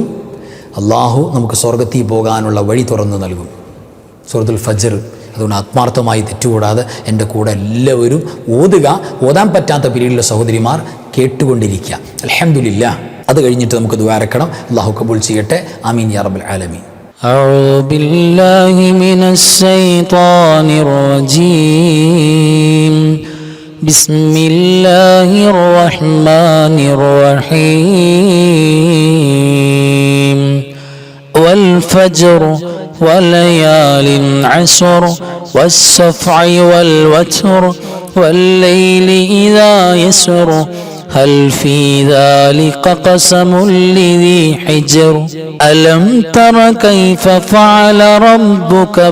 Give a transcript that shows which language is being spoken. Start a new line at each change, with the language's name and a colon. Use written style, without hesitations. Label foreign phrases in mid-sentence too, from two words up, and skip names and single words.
Malayalam: അള്ളാഹു നമുക്ക് സ്വർഗത്തിൽ പോകാനുള്ള വഴി തുറന്നു നൽകും. സൂറത്തുൽ ഫജ്ർ. അതുകൊണ്ട് ആത്മാർത്ഥമായി തെറ്റുകൂടാതെ എൻ്റെ കൂടെ എല്ലാവരും ഓതുക. ഓതാൻ പറ്റാത്ത പിരീഡിലെ സഹോദരിമാർ കേട്ടുകൊണ്ടിരിക്കുക. അൽഹംദുലില്ലാഹ്. അത് കഴിഞ്ഞിട്ട് നമുക്ക് ദുആരക്കണം. അള്ളാഹു കബൂൽ ചെയ്യട്ടെ.
Arabic: آمين يا رب العالمين. أعوذ بالله من الشيطان الرجيم. بسم الله الرحمن الرحيم. والفجر وليال عشر والشفع والوتر والليل إذا يسر هل في ذلك قسم لذي حجر ألم تر كيف فعل ربك